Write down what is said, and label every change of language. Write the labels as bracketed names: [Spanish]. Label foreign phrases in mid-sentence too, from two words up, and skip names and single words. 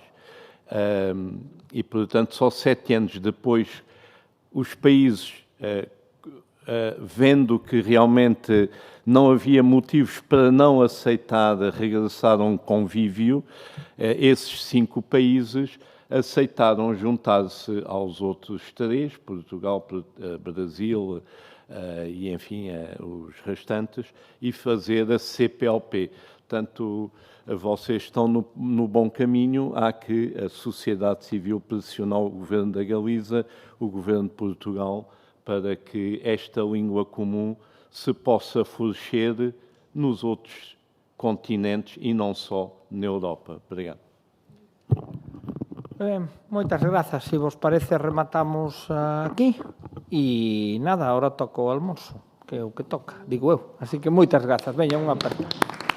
[Portuguese] E, portanto, só 7 anos depois, os países, vendo que realmente não havia motivos para não aceitar regressar a um convívio, esses 5 países aceitaram juntar-se aos outros 3, Portugal, Brasil e, enfim, os restantes, e fazer a CPLP. Portanto, vocês estão no bom caminho. Há que a sociedade civil pressionar o Governo da Galiza, o Governo de Portugal, para que esta língua comum se possa florescer nos outros continentes e non só na Europa. Obrigado. [Galician] Moitas grazas. Se vos parece, rematamos aquí. E nada, ahora toca o almoço, que é o que toca, digo eu. Así que moitas grazas. Veña, unha aperta.